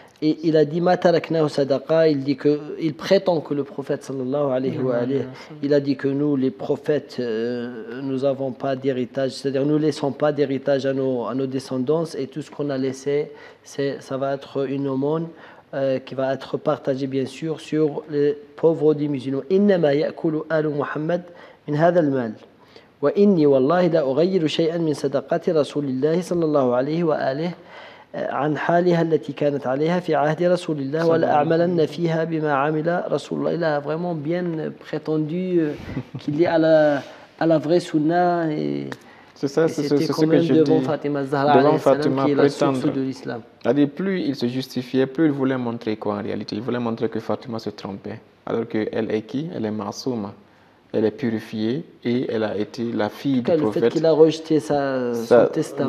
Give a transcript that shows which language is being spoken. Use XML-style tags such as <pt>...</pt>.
<fr>et il a dit ma taraknahu sadaqa, il prétend que le prophète sallallahu alayhi wa alayhi, il a dit que nous les prophètes nous avons pas d'héritage, c'est-à-dire nous laissons pas d'héritage à nos descendants, et tout ce qu'on a laissé ça va être une aumône qui va être partagée bien sûr sur les pauvres des musulmans.</fr> <ar>Innama ya'kulu alu Muhammad min hadha al-mal وإني والله لا أغير شيئا من صدقات رسول الله صلى الله عليه وآله عن حالها التي كانت عليها في عهد رسول الله ولا أعملن فيها بما عمل رسول الله.</ar> <fr>Il a vraiment bien prétendu qu'il est à la vraie sunna, et c'est ça, c'est ce quand même que je devant dis. Fatima Zahra Devant Fatima, qui est la source de l'islam. Plus il se justifiait, plus il voulait montrer quoi en réalité. Il voulait montrer que Fatima se trompait. Alors qu'elle est qui? Elle est Masouma. Elle est purifiée et elle a été la fille du prophète. Le fait qu'il a rejeté son testament.</fr>